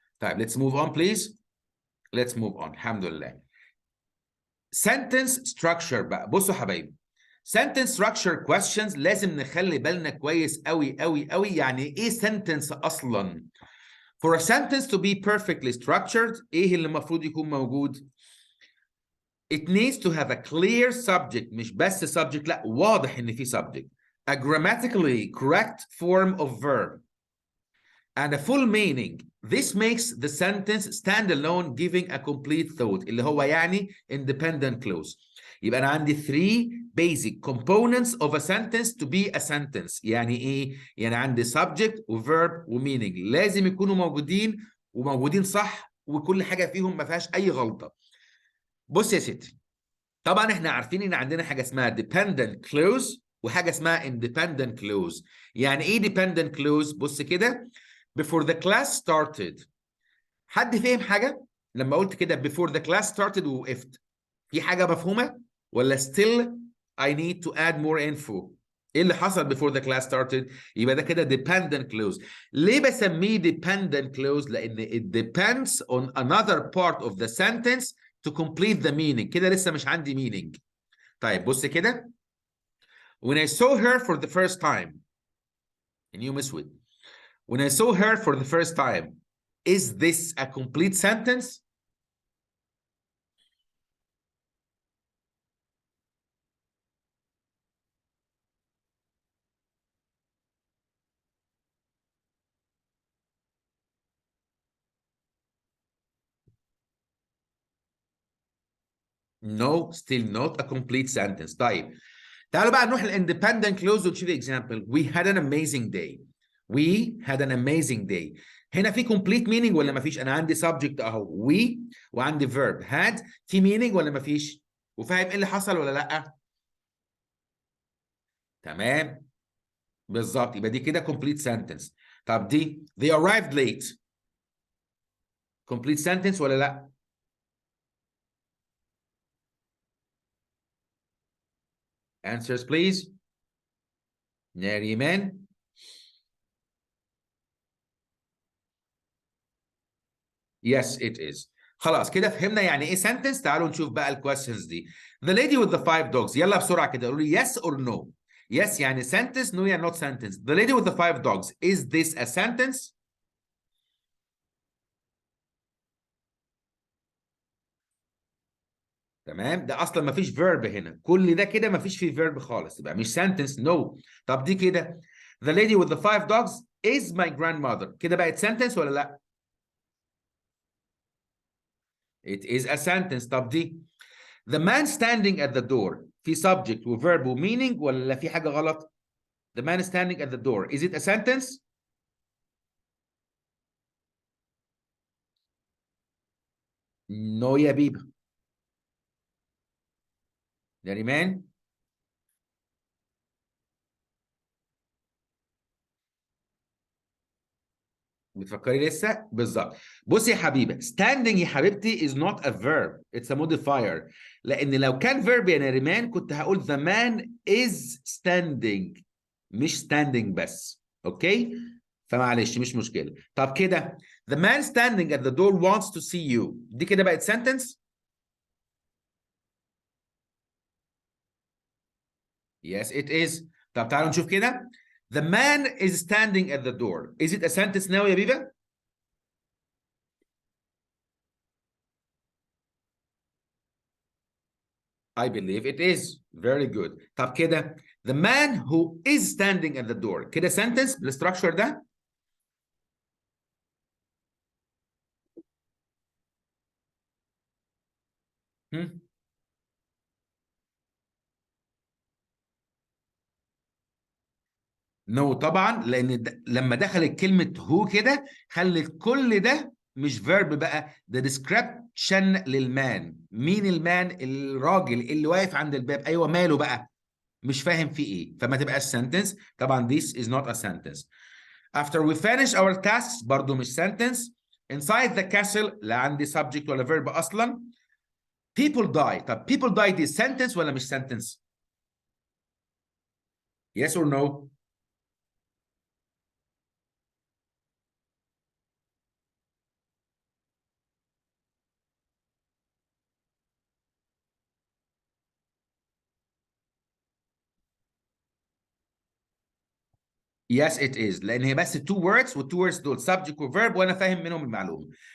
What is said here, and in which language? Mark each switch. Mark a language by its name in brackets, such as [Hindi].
[Arabic] طيب [English] let's move on please. let's move on [Arabic] الحمد لله. sentence structure بقى، بصوا حبايبي sentence structure questions لازم نخلي بالنا كويس قوي قوي قوي. يعني ايه sentence اصلا؟ [English] For a sentence to be perfectly structured [Arabic] ايه اللي المفروض يكون موجود؟ [English] It needs to have a clear subject، [Arabic] مش بس subject، لا واضح ان في subject. [English] A grammatically correct form of verb and a full meaning. This makes the sentence stand alone giving a complete thought اللي هو يعني independent clause. [Arabic] يبقى أنا عندي [English] 3 basic components of a sentence [Arabic] to be a sentence. يعني إيه؟ يعني عندي subject و verb و meaning لازم يكونوا موجودين وموجودين صح وكل حاجة فيهم ما فيهاش أي غلطة. بص يا ستي، طبعا احنا عارفين ان عندنا حاجة اسمها dependent clause وحاجه اسمها independent clause. يعني ايه dependent clause؟ بص كده، [English] before the class started. [Arabic] حد فهم حاجه لما قلت كده [English] before the class started [Arabic] ووقفت؟ في حاجه مفهومه ولا [English] still I need to add more info؟ [Arabic] ايه اللي حصل before the class started؟ يبقى ده كده dependent clause. ليه بسميه [English] dependent clause؟ لان it depends on another part of the sentence to complete the meaning. [Arabic] كده لسه مش عندي meaning. طيب بص كده، [English] when I saw her for the first time. [Arabic] يوم اسود. [English] when I saw her for the first time, is this a complete sentence? No, still not a complete sentence. [Arabic] طيب تعالوا بقى نروح الاندبندنت كلوز ونشوف example. [English] We had an amazing day. We had an amazing day. [Arabic] هنا في complete meaning ولا مفيش؟ انا عندي subject اهو we وعندي verb had. في meaning ولا مفيش؟ وفاهم ايه اللي حصل ولا لا؟ تمام بالظبط، يبقى دي كده complete sentence. طب دي [English] they arrived late. complete sentence [Arabic] ولا لا؟ [English] answers please. [Arabic] ناريمان. [English] Yes it is. [Arabic] خلاص كده فهمنا يعني ايه sentence. تعالوا نشوف بقى الكويستشنز دي. [English] The lady with the 5 dogs. [Arabic] يلا بسرعة كده قولوا لي [English] yes or no. Yes يعني sentence, no يعني not sentence. The lady with the 5 dogs. Is this a sentence? [Arabic] تمام، ده اصلا ما فيش verb هنا، كل ده كده ما فيش فيه verb خالص، يبقى مش sentence no. طب دي كده [English] The lady with the 5 dogs is my grandmother. [Arabic] كده بقت [English] sentence [Arabic] ولا لا؟ [English] It is a sentence. [Arabic] طب دي [English] The man standing at the door. [Arabic] في subject و verb و meaning ولا في حاجة غلط؟ [English] The man standing at the door. Is it a sentence? [Arabic] No يا بيبا. نريمان. بتفكري لسه؟ بالظبط. بصي يا حبيبه، [English] standing يا حبيبتي is not a verb, it's a modifier. [Arabic] لان لو كان verb يا نريمان كنت هقول [English] the man is standing [Arabic] مش standing بس. اوكي؟ فمعلش مش مشكله. طب كده [English] the man standing at the door wants to see you. [Arabic] دي كده بقت [English] sentence؟ Yes it is. [Arabic] طب تعالوا نشوف كده. [English] The man is standing at the door. Is it a sentence now [Arabic] يا بيبا؟ [English] I believe it is. Very good. [Arabic] طب كده [English] the man who is standing at the door. [Arabic] كده sentence بالستراكشر ده؟ هم؟ No طبعا، لان لما دخلت كلمة هو كده خلت كل ده مش فيرب بقى، ده description للمان. مين المان؟ الراجل اللي واقف عند الباب. ايوه ماله بقى؟ مش فاهم في ايه، فما تبقاش sentence. [English] طبعا this is not a sentence. After we finish our tasks [Arabic] برضو مش [English] sentence. Inside the castle [Arabic] لا عندي subject ولا verb اصلا. [English] People die. [Arabic] طب people die دي sentence ولا مش sentence؟ Yes or no؟ [English] Yes it is، [Arabic] لان هي بس two words والtwo words دول subject و verb وانا فاهم منهم المعلومه.